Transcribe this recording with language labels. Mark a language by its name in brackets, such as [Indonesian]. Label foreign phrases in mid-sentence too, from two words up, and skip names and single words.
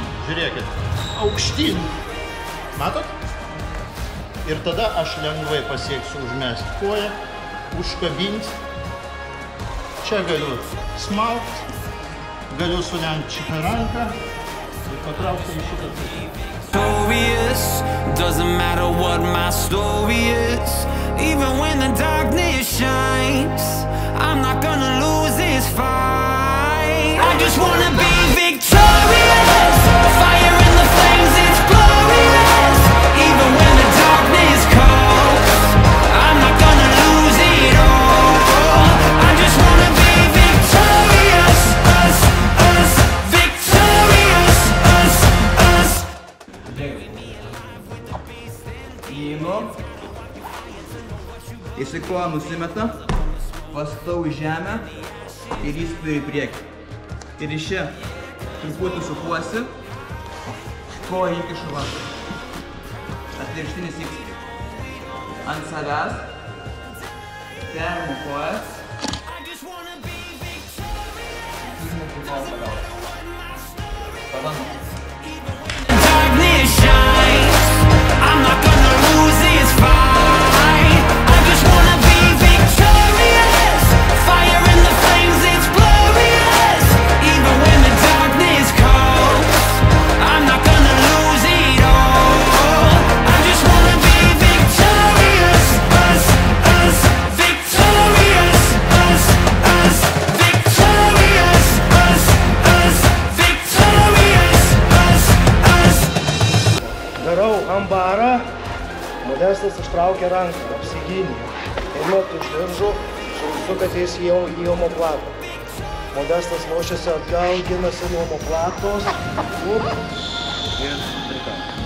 [Lithuanian] Žiūrėkit, aukštyn. Matot? Ir tada aš lengvai pasieksiu užmesti koją, užkabinti. Čia galiu smaugti, galiu sulenkti šitą ranką ir patraukti į šitą pusę. [English] Doesn't matter what my story is, even when the darkness shines, I'm not gonna lose this fight. I just wanna be victorious, fire in the flames, it's glorious. Even when the darkness calls, I'm not gonna lose it all. I just wanna be victorious, us, victorious, us. [Lithuanian] Įimu, jisai koją nusimeta, pastatau į žemę ir jis turi į priekį. Ir iš čia truputį sukuosi, koją įkišu va. Atvirkštinis įkišu. Ant savęs, perimu kojas. Įsmuku koją pagaliau. Pabandom. [English] I'm not gonna lose this fight. I just wanna be victorious. Fire in the flames, it's glorious. Even when the darkness calls, I'm not gonna lose it all. I just wanna be victorious. Us, victorious. Us, victorious. Us, victorious. Us. [Lithuanian] Darau ambarą, Modestas ištraukia ranką, apsigynė. Einu iš diržų, sukatės į omoplatą. Modestas laušiasi atgal, ginasi nuo omoplatos. Ir trikam.